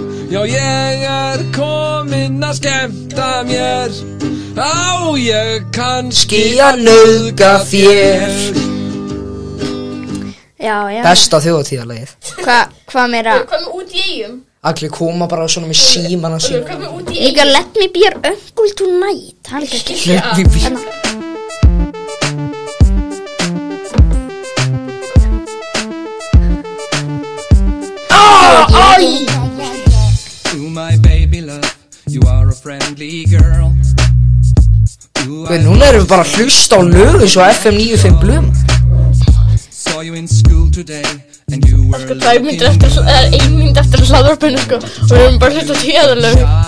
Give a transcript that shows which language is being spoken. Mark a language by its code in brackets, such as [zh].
[is] Já, ég er kominn að skemmta mér. Á, ég kannski að nauðga þér. Já. Besta þjóðhátíðarlagið. Hvað meira? Hvað með út í Eyjum? Allir koma bara svona með símana sína. Líka [en] let me be your uncle tonight. [is] Það er líka skil. [en] Let me be. My baby love, you are a friendly girl. [is] Núna erum við bara að hlusta á lög eins og FM 95 Blum. [en] Saw you in school today and you were [is] sko 2 mínútur eftir, eða 1 mínút eftir hlaðvarpinu sko og við erum bara hlusta á tíðarlög.